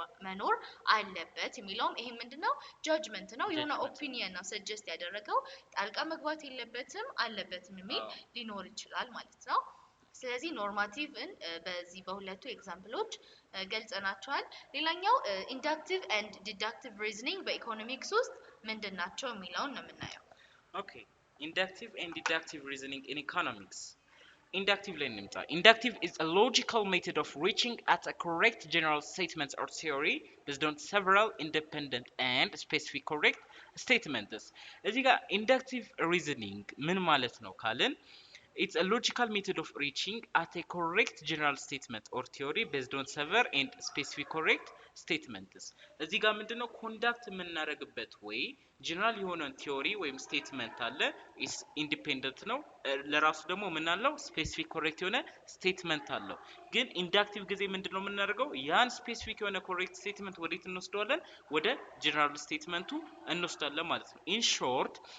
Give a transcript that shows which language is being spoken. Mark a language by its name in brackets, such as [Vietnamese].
[Amharic] መኖር አለበት የሚለው ይሄ ምንድነው ጃጅመንት ነው የሆነ ኦፒኒየን ነው ሰጀስት ያደረገው ጣልቃ መግባት የለበትም አለበትም የሚል ሊኖር ይችላል ማለት ነው ስለዚህ ኖርማቲቭን በዚህ በሁለቱ ኤግዛምፕሎች ገልጸናቸዋል ሌላኛው ኢንዳክቲቭ ኤንድ ዲዳክቲቭ ሪዝኒንግ በኢኮኖሚክስ ውስጥ ምንድናቸው የሚለውን ነው የምናየው ኦኬ ኢንዳክቲቭ ኤንድ ዲዳክቲቭ ሪዝኒንግ ኢን ኢኮኖሚክስ Inductive learning. [English] Inductive is a logical method of reaching at a correct general statement or theory based on several independent and specific correct statements. [Amharic] እዚህ ጋር inductive reasoning ምን ማለት ነው ካልን [English] it's a logical method of reaching at a correct general statement or theory based on several and specific correct statements. [Amharic] እዚህ ጋር ምንድነው ኮንዳክት የምናደርግበት ወይ ጀነራል የሆነን ቲዮሪ ወይም ስቴትመንት አለ is independent ነው ለራሱ ደግሞ ምን አለው ስፔሲፊክ ኮሬክት የሆነ ስቴትመንት አለው ግን ኢንዳክቲቭ ጊዜ ምንድነው የምናደርገው ያን ስፔሲፊክ የሆነ ኮሬክት ስቴትመንት ወዴት እንወስደዋለን ወደ ጀነራል ስቴትመንቱ እንወስዳለን ማለት ነው [English] in short